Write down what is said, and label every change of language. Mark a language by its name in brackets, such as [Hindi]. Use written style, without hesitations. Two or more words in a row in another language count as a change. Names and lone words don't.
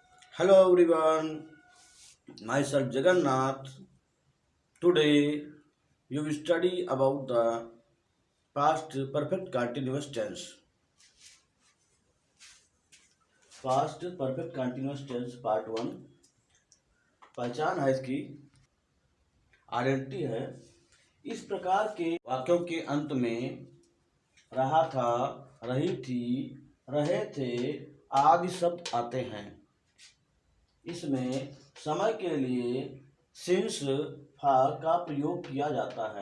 [English] Hello everyone, myself Jagannath. Today we will study about the past perfect continuous tense. Past perfect continuous tense part one. [Hindi] पहचान है इसकी, आइडेंटिटी है। इस प्रकार के वाक्यों के अंत में रहा था, रही थी, रहे थे आदि शब्द आते हैं। इसमें समय के लिए [English] since for [Hindi] का प्रयोग किया जाता है।